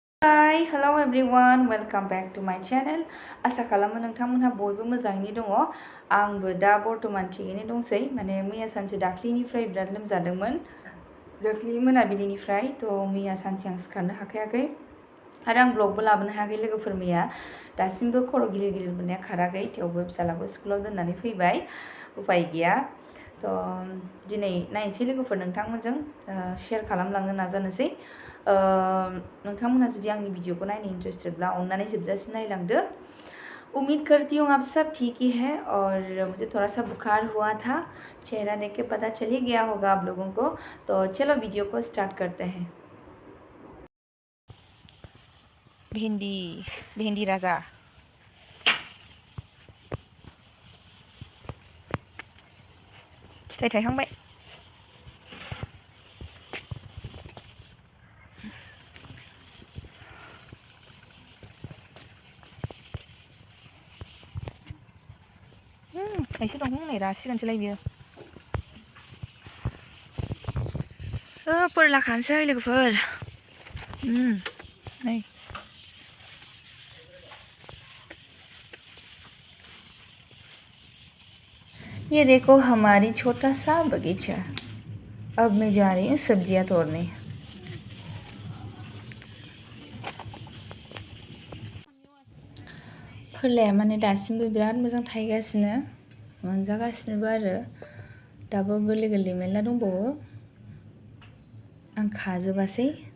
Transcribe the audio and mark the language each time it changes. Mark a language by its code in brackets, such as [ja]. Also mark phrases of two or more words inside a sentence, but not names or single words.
[en] Hi, hello everyone, welcome back to my channel. [brx] आसा खालामो नोंथांमोनहा बयबो मोजाङैनो दङ। आंबो दा बर्तमान थिगैनो दंसै। माने मैया सानसे दाख्लिनिफ्राय बिराद लोमजादोंमोन। दाख्लि मोनाबिलिनिफ्राय मैया सानसे आं सिखारनो हाखायाखै आरो आं ब्लगबो लाबोनो हायाखै लोगोफोर मैया। दासिमबो खर' गिलिर गिलिर मोननाया खाराखै, थेवबो फिसालाखौ स्कुलाव दोननानै फैबाय, उपाय गैया। दिनै नायनोसै लोगोफोर नोंथांमोनजों शेयार खालामलांनो नाजानोसै। नोंथांमोना जुदि आंनि भिडिअखौ नायनो इंटरेस्टेडब्ला अननानै जोबजासिम नायलांदो। [hi] उम्मीद करती हूँ आप सब ठीक ही है और मुझे थोड़ा सा बुखार हुआ था, चेहरा देख के पता चल ही गया होगा आप लोगों को। तो चलो वीडियो को स्टार्ट करते हैं। [brx] भिंडी राजा फिथाइ थायखांबाय। खायसे दंफां नै रासिगोनसोलाय बियो। फोरला खानोसै लोगोफोर। [hi] नै ये देखो हमारी छोटा सा बगीचा। अब मैं जा रही हूँ सब्जियाँ तोड़ने। [brx] फोरलाया माने दासिमबो बिराद मोजां थायगासिनो, मोनजागासिनोबो आरो दाबो गोरलै गोरलै मेरला दंबावो। आं खाजोबासै।